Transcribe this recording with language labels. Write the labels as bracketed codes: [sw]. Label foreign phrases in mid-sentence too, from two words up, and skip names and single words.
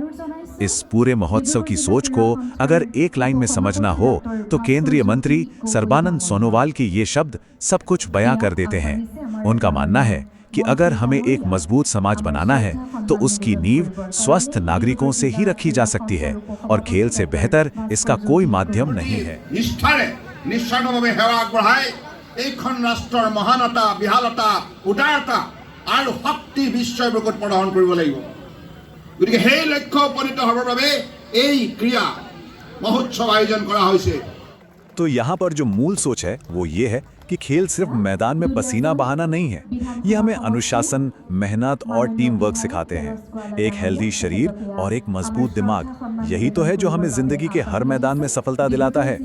[hi] इस पूरे महोत्सव की सोच को अगर एक लाइन में समझना हो, तो केंद्रीय मंत्री सर्बानंद सोनोवाल के ये शब्द सब कुछ बयां कर देते हैं। उनका मानना है कि अगर हमें एक मजबूत समाज बनाना है, तो उसकी नींव स्वस्थ नागरिकों से ही रखी जा सकती है, और खेल से बेहतर इसका कोई माध्यम नहीं है। [as] নিঃস্বাৰ্থভাৱে সেৱা আগবঢ়াই এইখন ৰাষ্ট্ৰৰ মহানতা, বিশালতা, উদাৰতা আৰু শক্তি বিশ্বৰ বুকুত প্ৰদৰ্শন কৰিব লাগিব। গতিকে সেই লক্ষ্য উপনীত হ'বৰ বাবে এই ক্ৰীড়া মহোৎসৱ আয়োজন কৰা হৈছে। [hi] तो यहाँ पर जो मूल सोच है वो ये है कि खेल सिर्फ मैदान में पसीना बहाना नहीं है। ये हमें अनुशासन, मेहनत और [en] team work [hi] सिखाते हैं। एक हेल्दी शरीर और एक मजबूत दिमाग, यही तो है जो हमें जिंदगी के हर मैदान में सफलता दिलाता है।